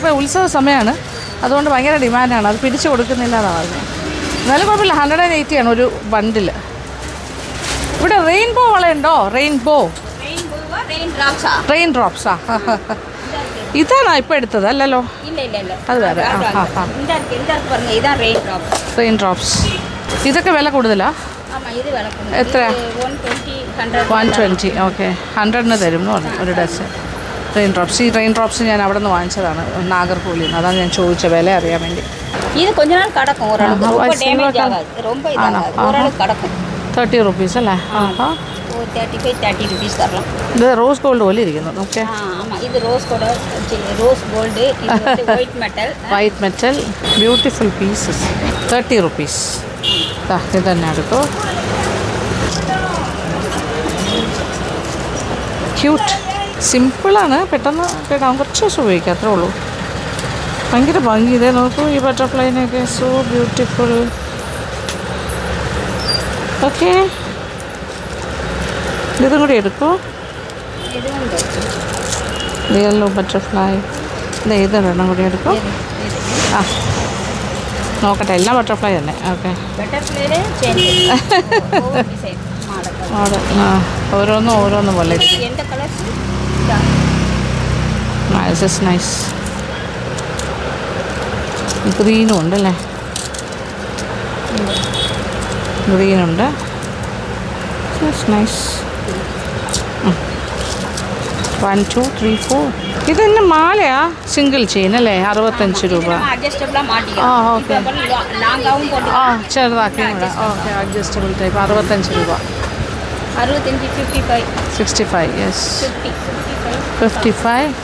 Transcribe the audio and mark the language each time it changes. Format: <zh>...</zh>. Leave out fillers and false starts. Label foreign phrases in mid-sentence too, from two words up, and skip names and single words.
<ml>ഇപ്പോൾ ഉത്സവ സമയമാണ്, അതുകൊണ്ട് ഭയങ്കര ഡിമാൻഡാണ്. അത് പിടിച്ച് കൊടുക്കുന്നില്ല എന്നാണ് പറഞ്ഞത്. എന്നാലും കുഴപ്പമില്ല, 180 ആണ് ഒരു ബണ്ടിൽ. ഇവിടെ റെയിൻബോ വളയുണ്ടോ?</ml> <en>rain drops?</en> <ml>ഇതാണോ ഇപ്പോൾ എടുത്തത് അല്ലല്ലോ?</ml> <ta>இல்ல</ta> <ml>അത് വേറെ. ആ ആ ആ</ml> <ta>இந்த இருக்கு பாருங்க இதான்</ta> <en>rain drop. rain drops.</en> <ml>ഇതൊക്കെ വില കൂടുതലാ?</ml> <ta>ஆமா இது விலை கூட.</ta> <ml>എത്ര? 120 100. 120. ഓക്കെ, 100-ന് തരും എന്ന് പറഞ്ഞു ഒരു ഡസൻ</ml> <en>rain drops.</en> <ml>ഈ</ml> <en>rain drops</en> <ml>ഞാൻ അവിടെ നിന്ന് വാങ്ങിച്ചതാണ്, നാഗർകോവിലിൽ നിന്ന്. അതാണ് ഞാൻ ചോദിച്ച വില അറിയാൻ വേണ്ടി.</ml> <ta>இது கொஞ்ச நாள் கடக்கும் ஓரளவுக்கு. ரொம்ப டேமேஜ் ஆகாது, ரொம்ப இதாகாது, ஓரளவுக்கு கடக்கும்.</ta> <ml>30 റുപ്പീസ് അല്ലേ? ആ</ml> <ta>30 rupees தரலாம்.</ta> <ml>ഇത്</ml> <en>rose gold</en> <ml>പോലെ ഇരിക്കുന്നു. ഓക്കെ,</ml> <ta>ஆமாம் இது</ta> <en>rose gold,</en> <ta>இது வந்து</ta> <en>white metal. White metal, beautiful pieces. 30 rupees.</en> <ml>ഇത് തന്നെ എടുക്കോ. ക്യൂട്ട്, സിമ്പിളാണ്, പെട്ടെന്ന് കേൾക്കാം, കുറച്ച് ദിവസം ഉപയോഗിക്കാം, അത്രേ ഉള്ളൂ. ഭയങ്കര ഭംഗി. ഇതേ നോക്കൂ, ഈ ബട്ടർഫ്ലൈനൊക്കെ</ml> <en>so beautiful.</en> <ml>ഓക്കെ, ഇതും കൂടി എടുക്കൂ.</ml> <ta>இது வந்து</ta> <en>yellow butterfly.</en> <ml>ഇതൊരെണ്ണം കൂടി എടുക്കൂ. ആ നോക്കട്ടെ, എല്ലാം ബട്ടർഫ്ലൈ തന്നെ. ഓക്കെ, ബട്ടർഫ്ലൈയുടെ</ml> <en>change over design model.</en> <ml>അവിടെ ഓരോന്നും പോലെ. എൻ്റെ കളേഴ്സ്</ml> <en>is nice.</en> <ml>ഗ്രീനും ഉണ്ടല്ലേ? ഗ്രീനുണ്ട്. നൈസ്. 1 2 3 4. ഇത് തന്നെ മാലയാ?</ml> <en>single chain</en> <ml>അല്ലേ? 65 രൂപ. അഡ്ജസ്റ്റബിളാ ആ</ml> <ta>മാറ്റിக்கலாம்.</ta> <ml>ഓക്കെ.</ml> <ta>லாங்காவும் போட்டு</ta> <ml>ആ ചെറുതാക്കിയും കൂടെ. ഓക്കെ,</ml> <en>adjustable type.</en> <ml>65 രൂപ. 65 55 65. യെസ്, 55.</ml>